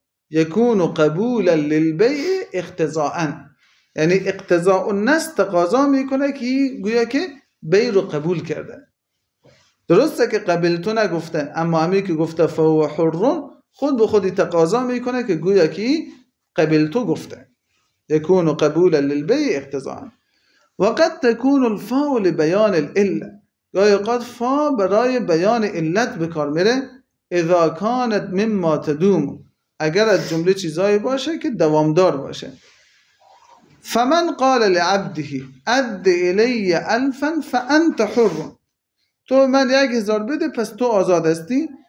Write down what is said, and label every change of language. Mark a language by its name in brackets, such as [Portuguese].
[Arabic] یکون قبولا للبیع اقتضاء، [Persian] یعنی اقتضاء النص تقاضا میکنه که گویا که بیع رو قبول کرده. درسته که قبلتو نگفته، اما همین که گفته فهو حر خود به خودی تقاضا میکنه که گویا که قبلتو گفته. [Arabic] یکون قبولا للبیع اقتضاء. وقد تكون الفاء لبیان العله، [Persian] گاهی اوقات فا برای بیان علت به کار میره. [Arabic] اذا كانت مما تدوم، [Persian] اگر از جمله چیزایی باشه که دوامدار باشه. [Arabic] فمن قال لعبده اد الی 1000 فانت حر، [Persian] تو من 1000 بده پس تو آزاد هستی.